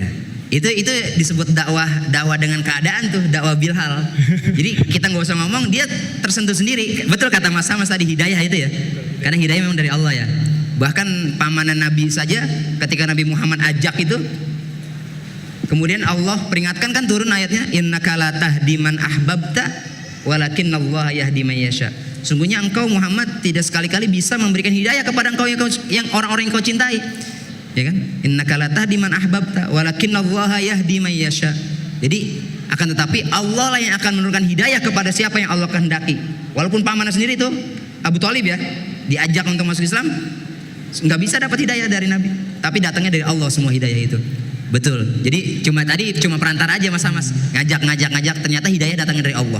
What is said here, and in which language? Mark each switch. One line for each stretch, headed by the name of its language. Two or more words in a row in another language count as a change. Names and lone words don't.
Indonesian: Itu disebut dakwah dengan keadaan tuh, dakwah bilhal. Jadi kita nggak usah ngomong, dia tersentuh sendiri. Betul kata Mas Hamas tadi, hidayah itu ya. Karena hidayah memang dari Allah ya. Bahkan pamanah Nabi saja ketika Nabi Muhammad ajak itu, kemudian Allah peringatkan kan, turun ayatnya,
Arabic: إنك لا تهدي من أحببت ولكن الله يهدي من يشاء.
Indonesian: Sungguhnya engkau Muhammad tidak sekali-kali bisa memberikan hidayah kepada engkau yang orang-orang yang kau cintai. Ya kan?
Arabic: إنك لا تهدي من أحببت ولكن الله يهدي من يشاء.
Indonesian: Jadi akan tetapi Allah lah yang akan menurunkan hidayah kepada siapa yang Allah kehendaki. Walaupun pamannya sendiri itu Abu Thalib ya, diajak untuk masuk Islam, nggak bisa dapat hidayah dari Nabi, tapi datangnya dari Allah semua hidayah itu. Betul. Jadi cuma perantara aja Mas, ngajak, ternyata hidayah datangnya dari Allah.